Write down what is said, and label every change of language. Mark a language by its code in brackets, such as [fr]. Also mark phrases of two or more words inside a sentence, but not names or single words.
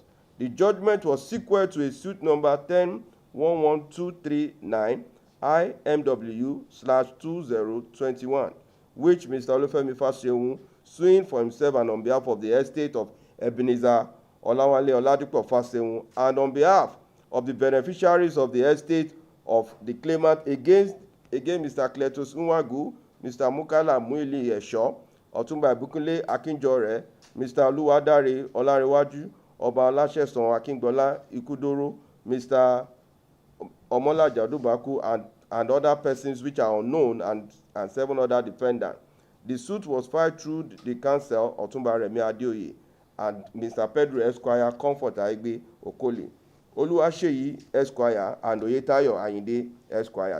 [en] The judgment was sequel to a suit number 10-11239 IMW/2021, which Mr. Olufemi Fasehun suing for himself and on behalf of the estate of Ebenezer Olawale Oladipo Fasehun and on behalf of the beneficiaries of the estate of the claimant against Mr. Cletus Nwagu, Mr. Mukala Muili Esho, Otumba Ibukunle Akinjore, Mr. Oluwadare Olarewaju, Oba Olasesan Akingbola Ikudoro, Mr. Omola Jadubaku, and other persons which are unknown, and 7 other defendants. The suit was filed through the counsel Otumba Remi Adeoye and Mr. Pedro Esquire Comfort Aigbe Okoli, Oluwaseyi Esquire, and Oyetayo Ayinde Esquire.